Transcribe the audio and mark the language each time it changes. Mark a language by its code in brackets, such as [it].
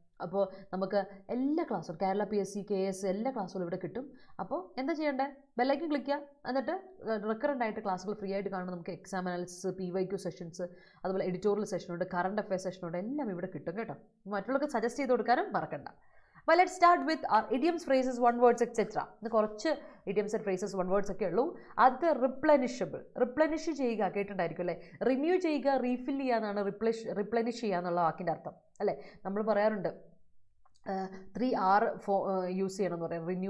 [ml] അപ്പോൾ നമുക്ക് എല്ലാ ക്ലാസ്സും കേരള PSC KS എല്ലാ ക്ലാസ്സുകളും ഇവിടെ കിട്ടും. അപ്പോൾ എന്താ ചെയ്യേണ്ടത്? ബെല്ലൈക്കൻ ക്ലിക്ക് ചെയ്യുക, എന്നിട്ട് റിക്കറൻ്റ് ആയിട്ട് ക്ലാസ്സുകൾ ഫ്രീ ആയിട്ട് കാണുമ്പോൾ നമുക്ക് എക്സാം അനാലിസിസ്, PYQ സെഷൻസ്, അതുപോലെ എഡിറ്റോറിയൽ സെഷനുണ്ട്, കറണ്ട് അഫെയർസ് സെഷനുണ്ട്, എല്ലാം ഇവിടെ കിട്ടും കേട്ടോ. മറ്റുള്ളവർക്ക് സജസ്റ്റ് ചെയ്ത് കൊടുക്കാനും മറക്കണ്ട. [en] Well, let's start with our idioms, phrases, one words, etc. [ml] ഇത് കുറച്ച് [en] idioms and phrases, one words [ml] ഒക്കെ ഉള്ളൂ. അത് replenishable. replenish ചെയ്യുക കേട്ടിട്ടുണ്ടായിരിക്കും അല്ലേ? റിന്യൂ ചെയ്യുക, റീഫിൽ ചെയ്യുക എന്നാണ് replenish ചെയ്യുക എന്നുള്ള വാക്കിൻ്റെ അർത്ഥം അല്ലേ? നമ്മൾ പറയാറുണ്ട് 3R യൂസ് ചെയ്യണം എന്ന് പറയാം.